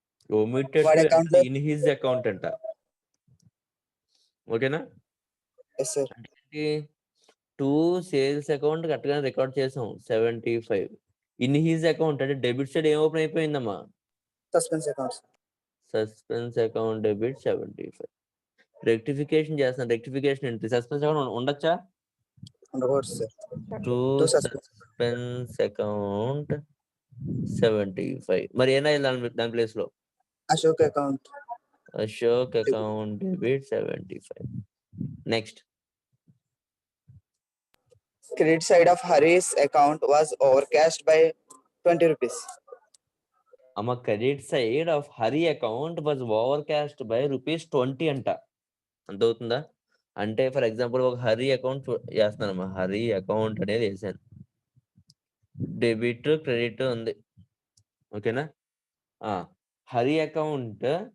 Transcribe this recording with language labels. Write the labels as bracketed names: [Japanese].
[English] omitted to in his account అంట. [Telugu] ఓకేనా? [English] Yes, sir. [Telugu] అంటే టు సేల్స్ అకౌంట్ కరెక్ట్ గా రికార్డ్ చేసాం. 75 [English] in his account [Telugu] అంటే డెబిట్ సైడ్ ఏం ఓపెన్ అయిపోయిందమ్మా? [English] Suspense account. [Telugu] Suspense account debit 75. Rectification చేస్తాను. Rectification entry. సస్పెన్స్ అకౌంట్ ఉండొచ్చా? ఉండవచ్చు, sir. To suspense account 75. మరి ఏమైనా దాని ప్లేస్ లో [English] Ashok account. [Telugu] Ashok account debit 75. Next. [English] Credit side of Hari's account was overcashed by 20 rupees. అమ్మ credit side of Hari account was over cast by ₹20 [Telugu] అంట. అంత అవుతుందా? అంటే ఫర్ ఎగ్జాంపుల్ ఒక హరి అకౌంట్ చేస్తున్నానమ్మా. హరి అకౌంట్ అనేది వేసాను. డెబిట్ క్రెడిట్ ఉంది. ఓకేనా? హరి అకౌంట్